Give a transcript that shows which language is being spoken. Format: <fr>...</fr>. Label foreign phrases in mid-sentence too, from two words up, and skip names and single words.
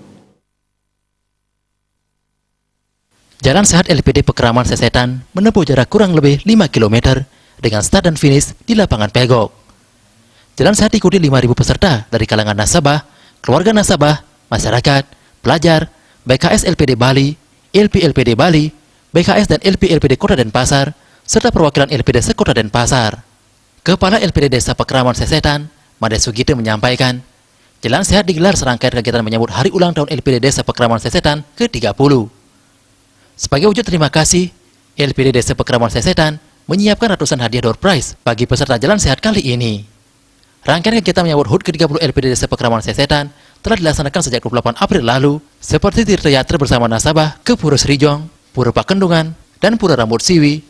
<id>Jalan Sehat LPD Pekraman Sesetan menempuh jarak kurang lebih 5 km dengan start dan finish di lapangan Pegok. Jalan Sehat diikuti 5.000 peserta dari kalangan nasabah, keluarga nasabah, masyarakat, pelajar, BKS LPD Bali, LP LPD Bali, BKS dan LP LPD Kota Denpasar, serta perwakilan LPD Sekota Denpasar. Kepala LPD Desa Pekraman Sesetan, Made Sugite menyampaikan, Jalan Sehat digelar serangkaian kegiatan menyambut Hari Ulang Tahun LPD Desa Pekraman Sesetan ke-30. Sebagai wujud terima kasih, LPD Desa Pekraman Sesetan menyiapkan ratusan hadiah</id> <en>door prize</en> <id>bagi peserta Jalan Sehat kali ini. Rangkaian kegiatan menyambut HUT ke-30 LPD Desa Pekraman Sesetan telah dilaksanakan sejak 28 April lalu, seperti tirta bersama nasabah ke Pura Serijong, Pura Pakendungan, dan Pura Rambut Siwi.</id>